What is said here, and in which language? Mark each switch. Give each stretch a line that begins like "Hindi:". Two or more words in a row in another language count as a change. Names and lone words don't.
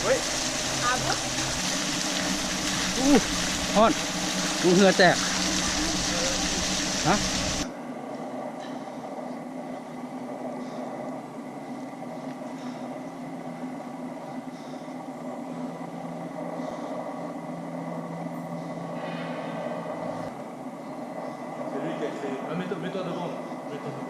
French: Oui. Ah bon?
Thai: อู้ฮอนดูเหงื่อแตกฮะ
French: C'est lui qui a créé. Ah, mets-toi devant. Mets-toi devant.